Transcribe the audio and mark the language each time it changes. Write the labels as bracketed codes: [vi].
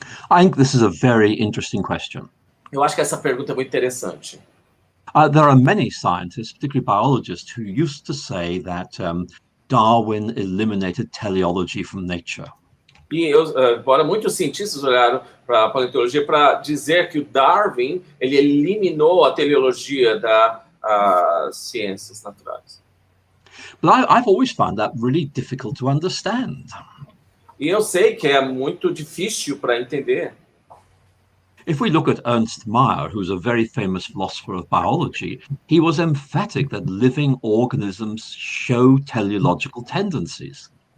[en] I think this is a very interesting question. [pt] Eu acho que essa pergunta é muito interessante. [en] There are many scientists, particularly biologists, who used to say that Darwin eliminated teleology from nature. [pt] E embora muitos cientistas olharam para a paleontologia para dizer que o Darwin ele eliminou a teleologia das ciências naturais. [en] But I've always found that really difficult to understand. [pt] E eu sei que é muito difícil para entender. [en] If we look at Ernst Mayr, who's a very famous philosopher of biology, he was emphatic that living organisms show teleological tendencies.